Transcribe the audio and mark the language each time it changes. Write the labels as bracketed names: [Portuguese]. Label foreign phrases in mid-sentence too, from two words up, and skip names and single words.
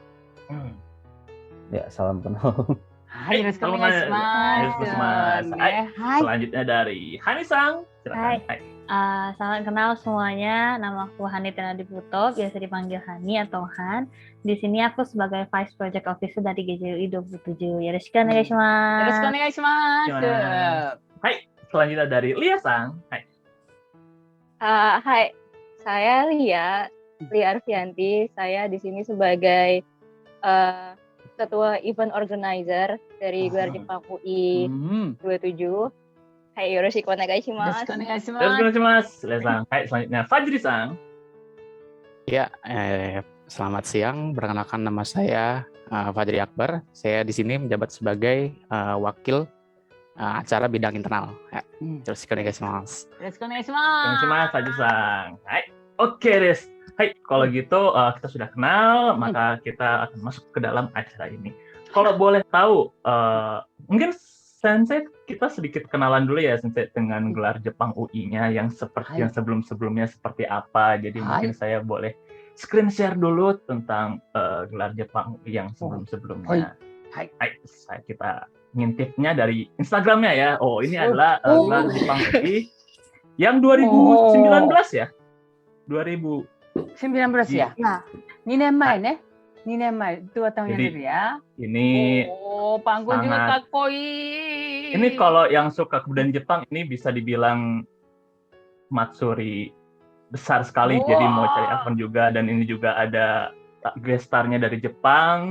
[Indonesian] Ya, salam kenal. Hai, selanjutnya dari Hani-san, silakan. Hai. Salam kenal semuanya, nama aku Hani Tenadiputo, biasa dipanggil Hani atau Han. Di sini aku sebagai [English] Vice Project Officer [Indonesian] dari GJUI 27. [Japanese] よろしくお願いします. [Indonesian] Hai, selanjutnya dari Lia-san. Hai. Hai, saya Lia Arfianti. Saya di sini sebagai ketua [English] event organizer [Indonesian] dari Gelar Jepang UI 27. Hai, [Japanese] よろしくお願いします. [Indonesian] Hai, selanjutnya Fajri-san. Ya, selamat siang. Perkenalkan nama saya Fajri Akbar. Saya di sini menjabat sebagai wakil acara bidang internal. [Japanese] よろしくお願いします. [Indonesian] Fajri-san. Hai. Oke, Des. Hai, kalau gitu kita sudah kenal, maka kita akan masuk ke dalam acara ini. Kalau boleh tahu, mungkin Sensei kita sedikit kenalan dulu ya, Sensei, dengan Gelar Jepang UI-nya yang seperti yang sebelum-sebelumnya seperti apa. Jadi mungkin saya boleh [English] screen share [Indonesian] dulu tentang Gelar Jepang UI yang sebelum-sebelumnya. Hai, kita ngintipnya dari Instagramnya ya. Oh, ini adalah Gelar Jepang UI yang 2019 ya. 2019 ya. Nah, [Japanese] 2 年前ね。2年前、 [Indonesian] dua tahun yang lalu ya. Ini panggung juga kakoi. Ini kalau yang suka kebudayaan Jepang ini bisa dibilang matsuri besar sekali. Jadi mau cari event juga, dan ini juga ada [English] guest star- [Indonesian] nya dari Jepang.